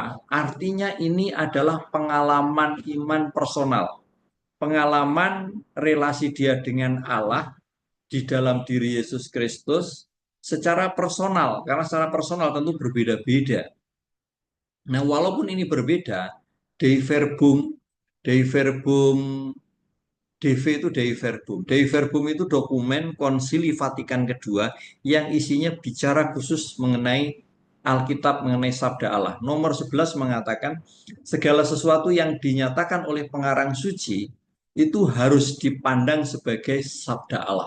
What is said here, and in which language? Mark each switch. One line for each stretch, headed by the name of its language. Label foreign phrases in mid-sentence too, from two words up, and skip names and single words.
Indonesian: Artinya ini adalah pengalaman iman personal, pengalaman relasi dia dengan Allah di dalam diri Yesus Kristus secara personal, karena secara personal tentu berbeda-beda. Nah, walaupun ini berbeda, Dei Verbum, Dei Verbum, DV itu Dei Verbum. Dei Verbum itu dokumen Konsili Vatikan kedua yang isinya bicara khusus mengenai Alkitab, mengenai Sabda Allah. Nomor 11 mengatakan, segala sesuatu yang dinyatakan oleh pengarang suci itu harus dipandang sebagai Sabda Allah.